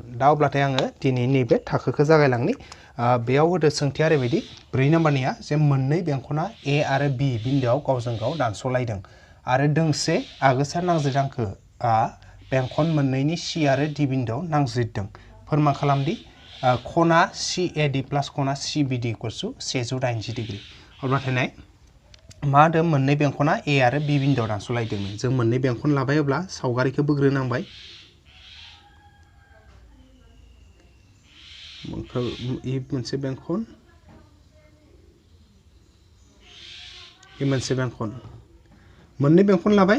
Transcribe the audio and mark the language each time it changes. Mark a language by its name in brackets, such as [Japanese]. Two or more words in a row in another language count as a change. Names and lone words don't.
[Bodo] दा अब्लाथाय आङो दिनै नैबे थाखोखौ जागायलांनि। बेयाव होदो सोंथिया ओरैबायदि 4 नाम्बारनिया जे मोननै बेंखना ए आरो बि बिन्दोआव गावजों गाव दानस'लायदों आरो दोंसे आगोसा नांज्रिदांखोआ बेंखन मोननैनि सि आरो डि बिन्दोआव नांज्रिदों। फोरमान खालामदि खना CAD प्लास खना CBD [English] equals to 180 degree. [Bodo] अब्लाथाय नाय मा होदों मोननै बेंखना ए आरो बि बिन्दोआव दानस'लायदोंमोन। जों मोननै बेंखन लाबाय अब्ला सावगारिखौ बोग्रोनांबाय। मोनसे बेंखन मोनसे बेंखन मोननै बेंखन लाबाय।